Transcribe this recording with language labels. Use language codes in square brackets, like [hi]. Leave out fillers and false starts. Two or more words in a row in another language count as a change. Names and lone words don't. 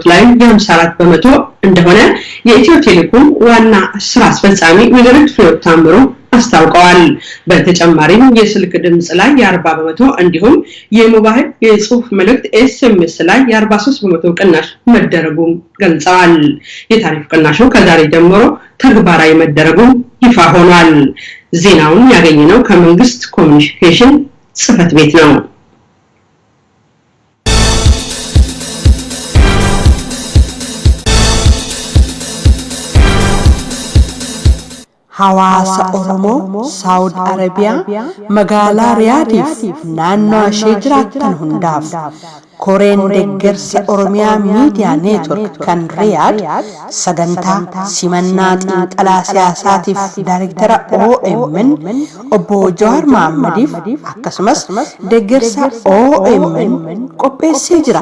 [am] ላይ የ54% እንደሆነ የኢትዮ ቴሌኮም ዋና ስራ አስፈጻሚ ወይዘሪት ፍሬሕይወት ታምሩ አስታውቀዋል። በተጨማሪም የስልክ ድምጽ ላይ የ40% እንዲሁም የሞባይል የጽሁፍ መልእክት ኤስኤምኤስ ላይ የ43% ቅናሽ መደረጉን ገልጸዋል። የታሪፍ ቅናሹ ከዛሬ ጀምሮ ተግባራዊ መደረጉ ይፋ ሆኗል። ዜናውን ያገኘነው ከመንግስት ኮሚኒኬሽን ጽህፈት ቤት ነው። [om] Hawaasa Oromoo Saawud Arabiyaa magaalaa Riyaadiif naannoo ishee jiraattan hundaaf koreen deeggarsa Oromiyaa miidiyaa neetwork kan Riyaad sagantaa simannaa xiinxalaa siyaasaatiif daayirektara OMN obbo Jawaar Mahaammadiif akkasumas deeggarsa OMN qopheessee jira.